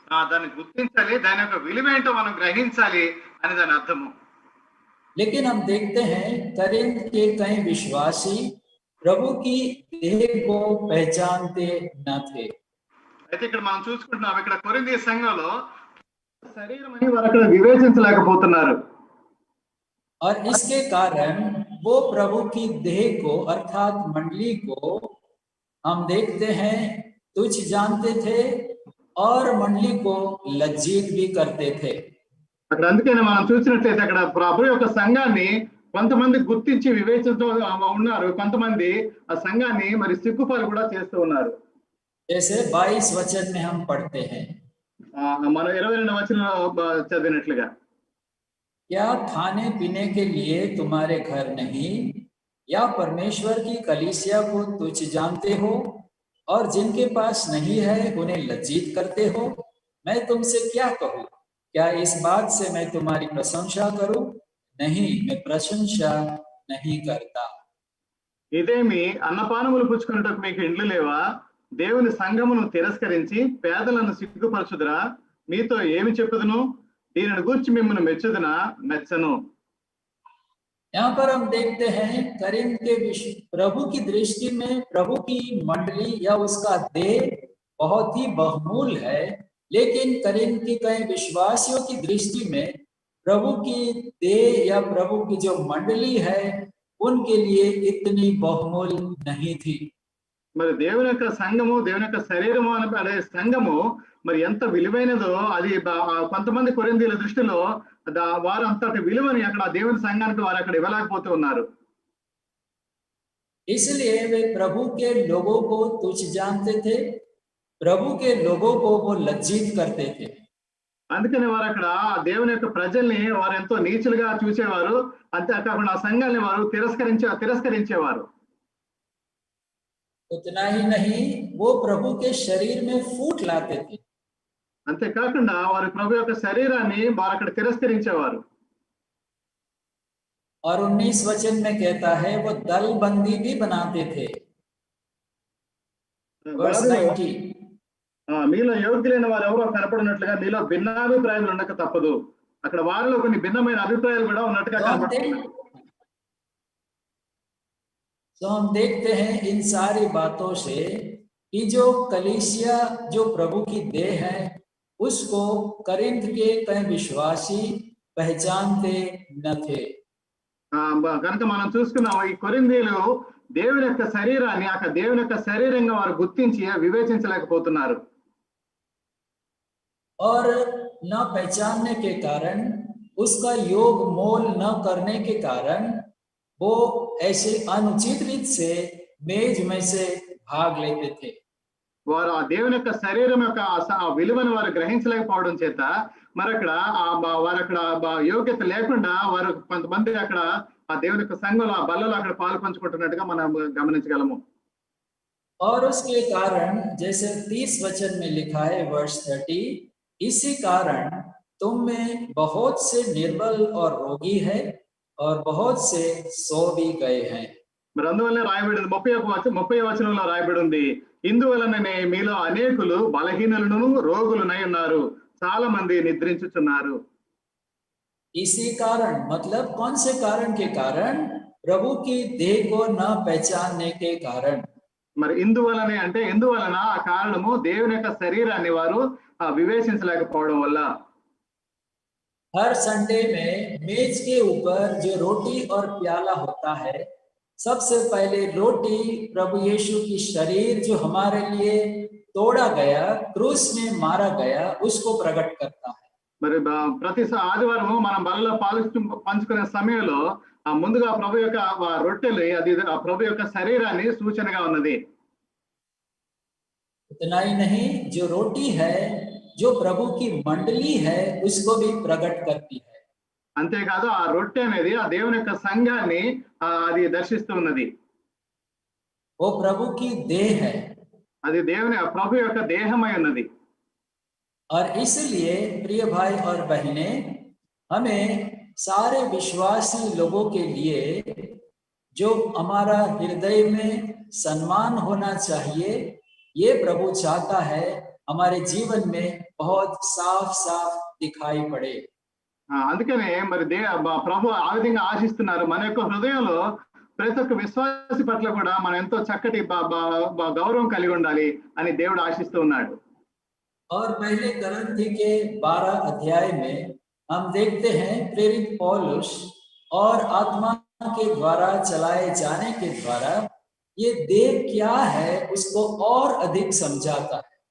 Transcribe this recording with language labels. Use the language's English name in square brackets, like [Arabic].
[Telugu] దాన్ని గుర్తించాలి, దాని యొక్క విలువ ఏంటో మనం గ్రహించాలి అని దాని అర్థము. [Hindi] लेकिन हम देखते हैं करिंथ के कई विश्वासी प्रभु की देह को पहचानते न थे. [Telugu] అయితే ఇక్కడ మనం చూసుకుంటున్నాం, ఇక్కడ కొరింథీ సంఘంలో శరీరం అని వారు అక్కడ వివేచించలేకపోతున్నారు. [Hindi] और इसके कारण वो प्रभु की देह को अर्थात मंडली को हम देखते हैं तुच्छ जानते थे और मंडली को लज्जित भी करते थे. [Telugu] అక్కడ అందుకని మనం చూసినట్లయితే అక్కడ ప్రభు యొక్క సంఘాన్ని కొంతమంది గుర్తించి వివేచిస్తూ ఉన్నారు, కొంతమంది ఆ సంఘాన్ని మరి సిగ్గుపాలు కూడా చేస్తూ ఉన్నారు. [Hindi] जैसे 22 वचन में हम पढ़ते हैं, [Telugu] మనం 22వ వచనంలో చదివినట్లుగా, [Hindi] क्या खाने पीने के लिए तुम्हारे घर नहीं या परमेश्वर की कलीसिया को तुच्छ जानते हो और जिनके पास नहीं है उन्हें लज्जित करते हो? मैं तुमसे क्या कहूँ? क्या इस बात से मैं तुम्हारी प्रशंसा करूं? नहीं, मैं प्रशंसा नहीं करता. [Telugu] ఇదేమి అన్నపానములు పుచ్చుకున్నట్టు మీకు ఇండ్లు లేవా? దేవుని సంఘమును తిరస్కరించి పేదలను సిగ్గుపరచుదురా? మీతో ఏమి చెప్పుదును? దీనిని గూర్చి మిమ్మల్ని మెచ్చుదునా? మెచ్చను. [Hindi] यहाँ पर हम देखते हैं करिंथ के प्रभु की दृष्टि में प्रभु की मंडली या उसका देह बहुत ही बहुमूल्य है, लेकिन करिंथ की कई विश्वासियों की दृष्टि में प्रभु की देह या प्रभु की जो मंडली है उनके लिए इतनी बहुमूल्य नहीं थी. [Telugu] మరి దేవుని యొక్క సంఘము, దేవుని యొక్క శరీరము అనే సంఘము మరి ఎంత విలువైనదో అది కొంతమంది కొరింథీల దృష్టిలో వారు అంతటి విలువని అక్కడ దేవుని సంఘానికి వారు అక్కడ ఇవ్వలేకపోతూ ఉన్నారు. [Hindi] इसलिए वे प्रभु के लोगों को तुच्छ जानते थे, प्रभु के लोगों को वो लज्जित करते थे. [Telugu] అందుకని వారు అక్కడ దేవుని యొక్క ప్రజల్ని వారు ఎంతో నీచులుగా చూసేవారు, అంతేకాకుండా ఆ సంఘాన్ని వారు తిరస్కరించేవారు. [Hindi] उतना ही नहीं, वो प्रभु के शरीर में फूट लाते थे. [Telugu] అంతేకాకుండా వారు ప్రభు యొక్క శరీరాన్ని వారు అక్కడ తిరస్కరించేవారు. [Hindi] और 19 वचन में कहता है वो दल बंदी भी बनाते थे. [English] Verse 19. [Telugu] మీలో యోగ్యులైన వారు ఎవరో కనపడినట్లుగా మీలో భిన్నాభిప్రాయాలు ఉండక తప్పదు. అక్కడ వారిలో కొన్ని భిన్నమైన అభిప్రాయాలు కూడా ఉన్నట్టుగా కనపడుతున్నాయి. [Hindi] तो हम देखते हैं इन सारी बातों से कि जो कलीसिया जो प्रभु की देह है उसको करिंथ के कई विश्वासी पहचानते न थे. [Telugu] కనుక మనం చూసుకున్నాం, ఈ కొరింథీయులు దేవుని యొక్క శరీరాన్ని అక్కడ దేవుని యొక్క శరీరంగా వారు గుర్తించి వివేచించలేకపోతున్నారు. [Hindi] और न पहचानने के कारण, उसका योग मोल न करने के कारण वो ऐसे अनुचित रीत से मेज में से भाग लेते थे. [Telugu] వారు ఆ దేవుని యొక్క శరీరం యొక్క విలువను వారు గ్రహించలేకపోవడం చేత మరి అక్కడ వారు అక్కడ యోగ్యత లేకుండా వారు కొంతమంది అక్కడ ఆ దేవుని యొక్క సంఘంలో ఆ బల్లలో అక్కడ పాలు పంచుకుంటున్నట్టుగా మనం గమనించగలము. [Hindi] और उसके कारण जैसे 30 वचन में लिखा है वर्ष 30, इसी कारण तुम में बहुत से निर्बल और रोगी है और बहुत से सो भी गए हैं. [Telugu] మరి అందువల్ల రాయబడి 30వ వచనంలో రాయబడి ఉంది, ఇందువలననే మీలో అనేకులు బలహీనులను రోగులునై ఉన్నారు, చాలా మంది నిద్రించుచున్నారు. [Hindi] इसी कारण मतलब कौन से कारण के कारण? प्रभु की देह को न पहचानने के कारण. [Telugu] మరి ఇందువలనే అంటే ఎందువలన ఆ కారణము దేవుని యొక్క శరీరాన్ని వారు వివేచించలేకపోవడం వల్ల. [Hindi] हर संडे में मेज के ऊपर जो रोटी और प्याला होता है, सबसे पहले रोटी प्रभु यीशु की शरीर जो हमारे लिए तोड़ा गया, क्रूस में मारा गया, उसको प्रकट करता है. [Telugu] మరి ప్రతి ఆదివారము మనం బలలో పంచుకునే సమయంలో ముందుగా ప్రభు యొక్క రొట్టెలు అది ప్రభు యొక్క శరీరాన్ని సూచనగా ఉన్నది. [Hindi] इतना ही नहीं, जो रोटी है जो प्रभु की मंडली है उसको भी प्रकट करती है. [Telugu] అంతేకాదు ఆ రొట్టె అనేది ఆ దేవుని యొక్క సంఘాన్ని అది దర్శిస్తూ ఉన్నది. [Hindi] वो प्रभु की देह है, [Telugu] అది దేవుని ప్రభు యొక్క దేహమై ఉన్నది. [Hindi] और इसलिए प्रिय भाई और बहनें, हमें सारे विश्वासी लोगों के लिए जो हमारा हृदय में सम्मान होना चाहिए, ये प्रभु चाहता है हमारे जीवन में बहुत साफ साफ दिखाई पड़े. [Telugu] అందుకనే మరి ప్రభు ఆ విధంగా ఆశిస్తున్నారు, మన యొక్క హృదయంలో ప్రతి ఒక్క విశ్వాసి పట్ల కూడా మనం ఎంతో చక్కటి గౌరవం కలిగి ఉండాలి అని దేవుడు ఆశిస్తూ ఉన్నాడు. [Hindi] और पहले करंथी के 12 अध्याय में हम देखते हैं प्रेरित पौलुस और आत्मा के द्वारा चलाए जाने के द्वारा ये देह क्या है उसको और अधिक समझाता है.